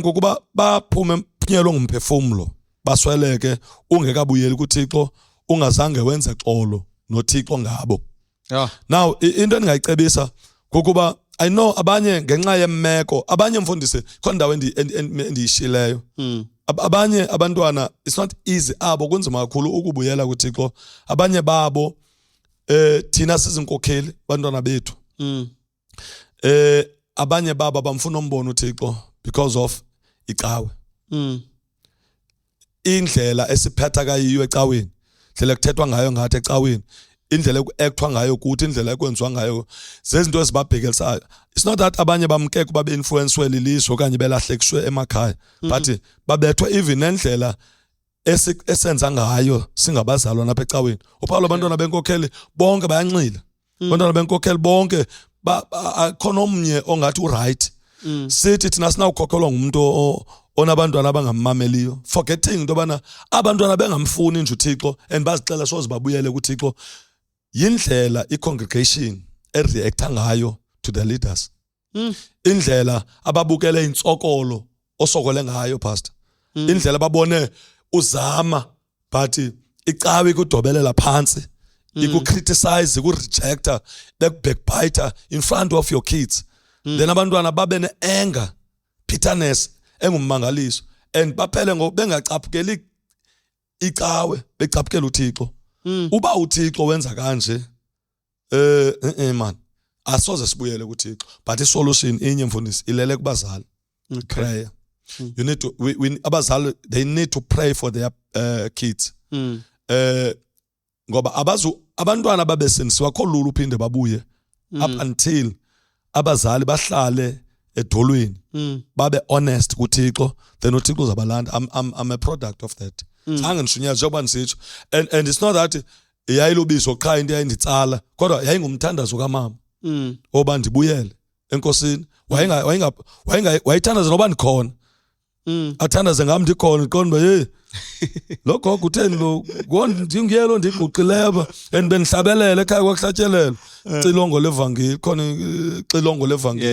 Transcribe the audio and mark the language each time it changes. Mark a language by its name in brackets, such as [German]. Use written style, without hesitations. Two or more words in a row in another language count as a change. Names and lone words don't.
[Xhosa] kukuba baphume emphunyelwe ngumphefumlo basweleke ungekabuyeli kuThixo ungazange wenze xolo noThixo ngabo now into endingayicebisa kukuba [English] I know [Xhosa] abanye ngenxa yemeko abanye mfundisi khona ndawo endiyishileyo abanye abantwana [English] it's not easy [Xhosa] abo kunzima kakhulu ukubuyela kuThixo abanye babo thina sizinkokheli abantwana bethu abanye baba bamfuna umbona uThixo [English] because of [Xhosa] icawe indlela esiphetha kayiyo ecaweni indlela kuthethwa ngayo ngathi ecaweni indlela ekuactwa ngayo kuthi indlela ekwenziwa ngayo zezinto ezibabhekelisayo. [English] It's not that [Xhosa] abanye bamke kuba beinfluenced lilizwe okanye belahlekiswe emakhaya, but babethwe even nendlela esenza ngayo singabazalwa lapha ecaweni. Uphawu abantwana benkokheli bonke bayanxila. Abantwana benkokheli bonke akhona omnye ongathi uright. Sithi thina sinawukhokhelwa ngumuntu onabantwana abangamameliyo, forgetting into bana abantwana bengamfuni nje uThixo and bazicela soze babuyele kuThixo. Yindlela icongregation ereacta ngayo [English] to the leaders. [Xhosa] Indlela ababukele insokolo osokole ngayo pastor. Indlela babone uzama but icawe kudobelela phansi, ikukriticize, ikurejecta, [English] backbiter in front of your kids. [Xhosa] Then abantwana babe ne-anger, bitterness engummangaliso and baphele bengacaphukeli icawe, becaphukela uThixo. Uba uThixo wenza kanje man asoze sibuyele kuThixo, but isolution inye mfundisi ilele kubazali. [English] Prayer. You need to abazali they need to pray for their kids. [Xhosa] Ngoba abantwana babesenisiwa kolula uphinde babuye [English] up until [Xhosa] abazali bahlale edolweni babe honest kuThixo, then uThixo uzabalanda. [English] I'm a product of that. [Zulu] Zange ngishunyazwe njengoba nisitsho, [English] and it's not that [Xhosa] yayilubiso qha into yayinditsala, kodwa yayingumthandazo kaMama oba ndibuyele enkosini. Wayithandaza noba ndikhona, athandaze ngami ndikhona, iqonda hey lo gogo utheni lo ngiyelo ndiguqileyo and benihlabelele ekhaya kwakuhlatyelela xilongo levangeli khona xilongo levangeli.